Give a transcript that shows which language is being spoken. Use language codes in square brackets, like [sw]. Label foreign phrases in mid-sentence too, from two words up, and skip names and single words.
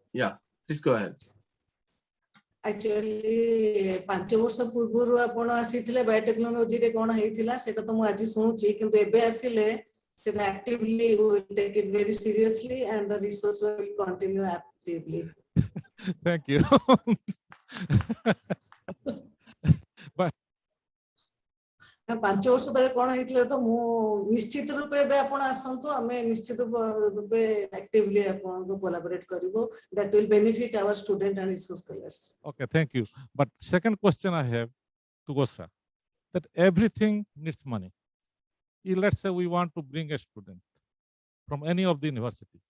[en] Yes. Yeah, please go ahead. [or] Actually 5 ବର୍ଷ ପୂର୍ବରୁ ଆପଣ ଆସିଥିଲେ ବାୟୋଟେକ୍ନୋଲୋଜି ରେ କଣ ହେଇଥିଲା ସେଟା ତ ମୁଁ ଆଜି ଶୁଣୁଛି କିନ୍ତୁ ଏବେ ଆସିଲେ ସେଟା [en] actively we will take it very seriously and the research will continue actively. [or] Thank you. But 5 ବର୍ଷ ତଳେ କଣ ହେଇଥିଲା ତ ମୁଁ ନିଶ୍ଚିତ ରୂପେ ଏବେ ଆପଣ ଆସନ୍ତୁ ଆମେ ନିଶ୍ଚିତ ରୂପେ actively ଆପଣଙ୍କୁ collaborate କରିବୁ [en] that will benefit our student and research scholars. okay, thank you. But second question I have to Gosa, that everything needs money. Let's say we want to bring a student from any of the universities.